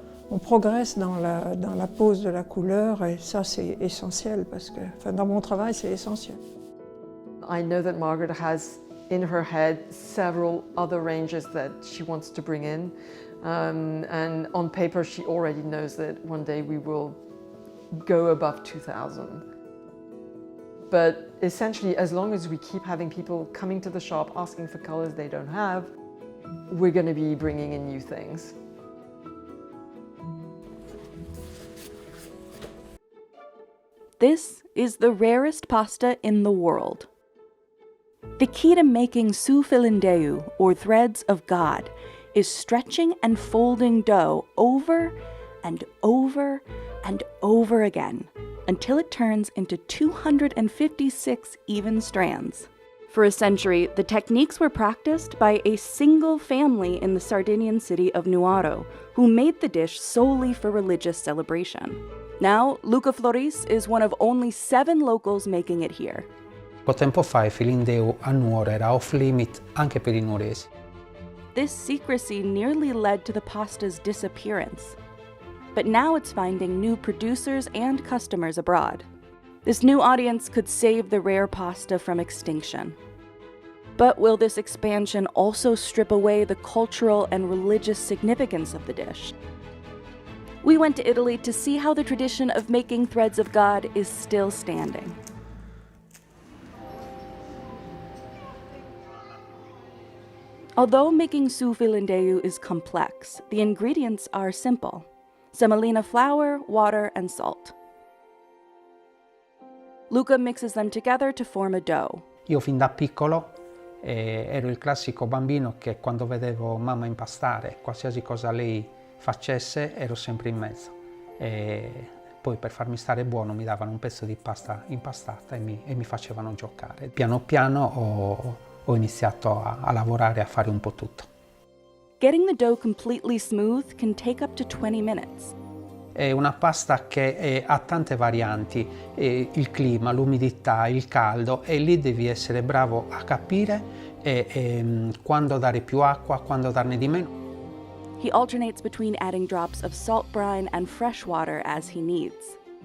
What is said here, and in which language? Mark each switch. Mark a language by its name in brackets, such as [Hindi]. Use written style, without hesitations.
[French] On progresse dans la pose de la couleur et ça c'est essentiel parce que, dans mon travail c'est essentiel. [English] I know that Margaret has in her head several other ranges that she wants to bring in, and on paper she already knows that one day we will go above 2,000. But essentially, as long as we keep having people coming to the shop asking for colors they don't have, we're going to be bringing in new things. This is the rarest pasta in the world. The key to making sufilindeu, or threads of God, is stretching and folding dough over and over and over again until it turns into 256 even strands. For a century, the techniques were practiced by a single family in the Sardinian city of Nuoro, who made the dish solely for religious celebration. Now, Luca Floris is one of only 7 locals making it here. [Italian] Poco tempo fa il filindeu a Nuoro era off limit anche per i nuoresi. [English] This secrecy nearly led to the pasta's disappearance. But now it's finding new producers and customers abroad. This new audience could save the rare pasta from extinction. But will this expansion also strip away the cultural and religious significance of the dish? We went to Italy to see how the tradition of making threads of God is still standing. Although making sufilindeu is complex, the ingredients are simple: semolina flour, water, and salt. Luca mixes them together to form a dough. [Italian] Io fin da piccolo ero il classico bambino che quando vedevo mamma impastare, qualsiasi cosa lei facesse, ero sempre in mezzo. E poi per farmi stare buono mi davano un pezzo di pasta impastata e mi facevano giocare. Piano piano ho iniziato a lavorare, a fare un po' tutto. [English] Getting the dough completely smooth can take up to 20 minutes. [Italian] È una pasta che ha tante varianti, il clima, l'umidità, il caldo, e lì devi essere bravo a capire quando dare più acqua, quando darne di meno. [English] He alternates between adding drops of salt brine and fresh water as he needs.